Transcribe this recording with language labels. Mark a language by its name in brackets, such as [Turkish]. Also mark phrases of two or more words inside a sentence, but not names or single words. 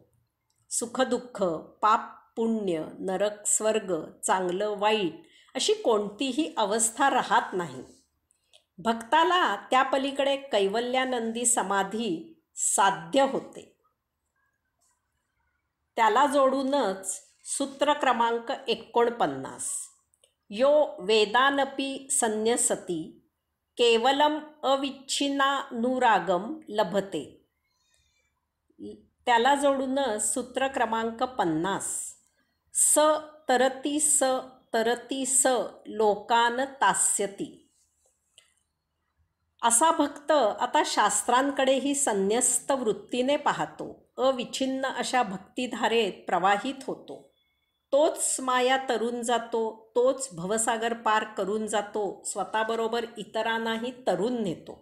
[Marathi] सुखदुःख, पाप पुण्य, नरक स्वर्ग, चांगलं वाईट अशी कोणतीही अवस्था राहत नाही. भक्ताला त्या पलीकडे कैवल्यानंदी समाधी साध्य होते. त्याला जोडूनच सूत्र क्रमांक 49. [Sanskrit] यो वेदानपी संन्यसति केवलम अविच्छिन्नानुरागम लभते. [Marathi] त्याला जोडूनच सूत्र क्रमांक 50. [Sanskrit] स तरती स लोकान तास्यति. [Marathi] असा भक्त आता शास्त्रांकडेही संन्यस्त वृत्तीने पाहतो. अविच्छिन्न अशा भक्तिधारेत प्रवाहित होतो. तोच माया तरून जातो. तोच भवसागर पार करून जातो. स्वतःबरोबर इतरांनाही तरून नेतो.